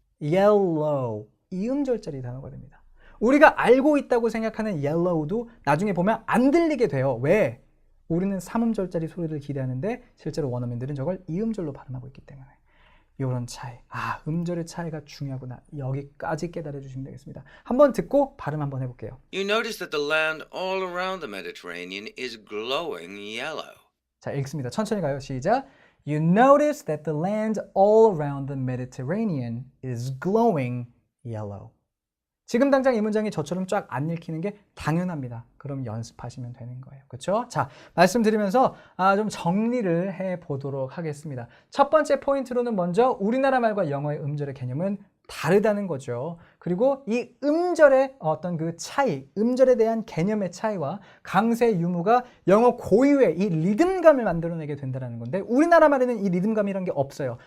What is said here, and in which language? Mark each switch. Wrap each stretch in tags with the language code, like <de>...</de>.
<ko>yellow 2음절짜리 단어가 됩니다. 우리가 알고 있다고 생각하는 yellow도 나중에 보면 안 들리게 돼요. 왜? 우리는 3음절짜리 소리를 기대하는데 실제로 원어민들은 저걸 2음절로 발음하고 있기 때문에. 이런 차이. 음절의 차이가 중요하구나. 여기까지 깨달아 주시면 되겠습니다. 한번 듣고 발음 한번 해볼게요.</ko> <en>You notice that the land all around the Mediterranean is glowing yellow.</en> <ko>자, 읽습니다. 천천히 가요. 시작.</ko> <en>You notice that the land all around the Mediterranean is glowing yellow.</en> <ko>지금 당장 이 문장이 저처럼 쫙 안 읽히는 게 당연합니다. 그럼 연습하시면 되는 거예요. 그렇죠? 자, 말씀드리면서 좀 정리를 해보도록 하겠습니다. 첫 번째 포인트로는 먼저 우리나라 말과 영어의 음절의 개념은 다르다는 거죠. 그리고 이 음절의 어떤 그 차이, 음절에 대한 개념의 차이와 강세 유무가 영어 고유의 이 리듬감을 만들어내게 된다는 건데 우리나라 말에는 이 리듬감이라는 게 없어요.</ko>